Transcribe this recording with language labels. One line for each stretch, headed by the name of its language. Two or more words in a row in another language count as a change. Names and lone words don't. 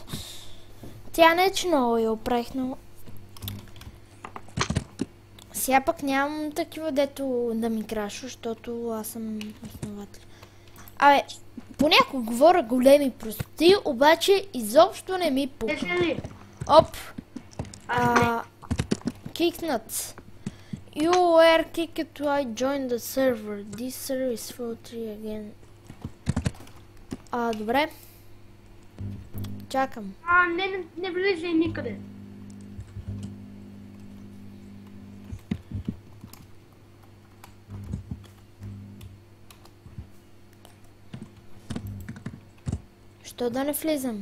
Bulgarian: Тя не е, че много я оправих, но... Сега пък нямам такива, дето да ми краша, защото аз съм основател. Понякога говоря големи простоти, обаче изобщо не ми пука. Оп! Кикнат.
English: You were kicked to I joined the server. This server is for 3 again.
Bulgarian: Добре. Чакам. Не влизай никъде. Що да не влизам?